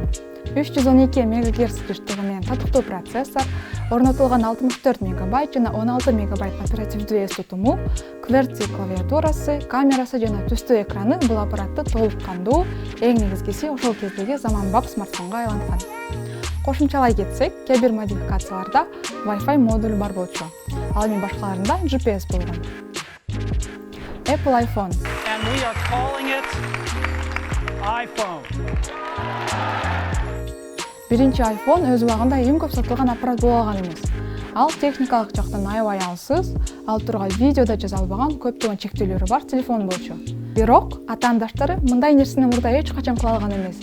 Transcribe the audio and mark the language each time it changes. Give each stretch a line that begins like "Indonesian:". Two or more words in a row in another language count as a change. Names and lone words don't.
Kyrgyz: 312 МГц жыштыгы менен татыктуу процессор, орнотулган 64 мегабайт жана 16 мегабайт оперативдүү эс тутуму, QWERTY клавиатурасы, камерасы жана түстүү экраны бул аппаратты толук кандуу, эң негизгиси ошол кездеги заманбап смартфонго айланткан. Кошумчалай кетсек, кээ бир модификацияларда Wi-Fi модулу бар болчу. Ал эми башкаларында GPS болгон.
English: Apple iPhone. And we are calling it iPhone.
Kyrgyz: Биринчи iPhone өз убагында эң көп сатылган аппарат боло алган эмес. Ал техникалык жактан аябай алсыз, ал тургай видеода жаза албаган көптөгөн чектөөлөрү бар телефон болчу. Бирок атаандаштары мындай нерсени мурда эч качан кыла алган эмес.